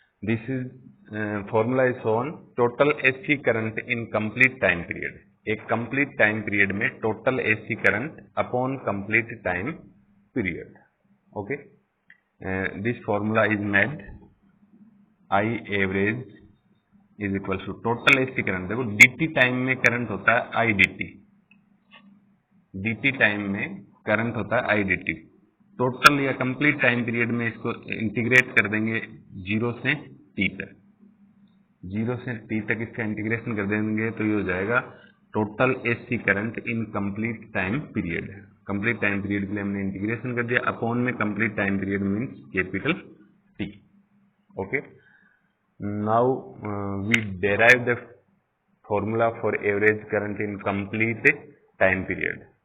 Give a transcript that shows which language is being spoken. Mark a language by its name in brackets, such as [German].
[English] This is formula is shown total AC current in complete time period. एक complete time period में total AC current upon complete time period. Okay. This formula is made I average is equals to total AC current. [Hindi] देखो dt time में current होता है I dt. dt time में current होता है I dt. Total या complete time period में इसको इंटीग्रेट कर देंगे 0 से t तक. 0 से t तक इसका इंटीग्रेशन कर देंगे तो ये हो जाएगा [English] Total AC current in complete time period. [Hindi] Complete time period के लिए हमने इंटीग्रेशन कर दिया. अपॉन में complete time period means capital T. [English] Okay. Now we derive the formula for average current in complete time period.